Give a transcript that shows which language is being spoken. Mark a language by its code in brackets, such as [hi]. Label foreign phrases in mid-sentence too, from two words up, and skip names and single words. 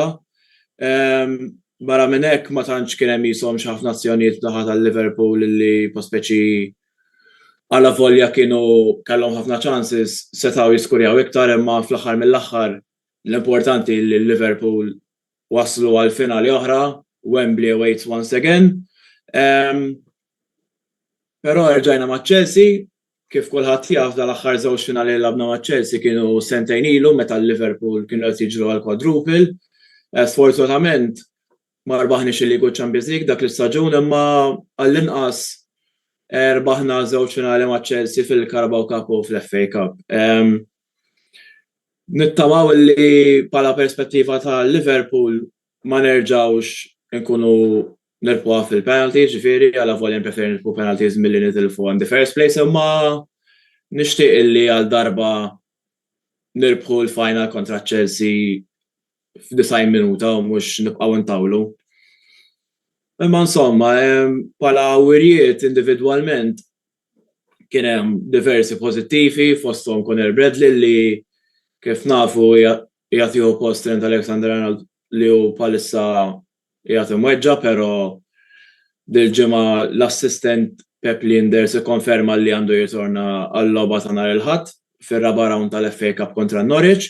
[mt] Barra minn hekk ma tantx kien hemm ishom xi ħafna azzjonijiet daħal tal-Liverpool li pospeċi alla volja kienu kellhom ħafna chances setgħu jiskurjaw iktar imma fl-aħħar mill-aħħar l-importanti li l-Liverpool waslu għal finali oħra, [en] Wembley awaits once again. [mt] Però rġajna ma' Chelsea, kif kulħadd jaf dal-aħħar żewġ finali li labna ma' Chelsea kienu sentejn ilu meta l-Liverpool kienu qed jiġru għal quadruple. Sfortunatament ma rbaħniex il-Ligu Champions League dak l-istaġun imma għall-inqas rbaħna żewġ finali ma' Chelsea fil-Carabao Cup u fl-FA Cup. Nittamaw li bħala perspettiva ta' Liverpool ma nerġgħux nkunu nirpuha fil-penalties, ġifieri għal volja preferi nirpu penalties milli nitilfu [en] in the first place, [mt] imma nixtieq illi għal darba nirbħu l-final kontra Chelsea f'90 minuta u mhux nibqgħu ntawlu. Imma insomma, bħala wirjiet individwalment kien hemm diversi pożittivi fosthom Conor Bradley li kif nafu jagħtihu post Trent Alexander-Arnold li hu bħalissa jgħat imweġġa, pero dil-ġimgħa l-assistent Pep Linders ikkonferma li għandu jitorna għall-logħba ta' nhar il-Ħadd fir-raba' round tal-FA Cup kontra Norwich.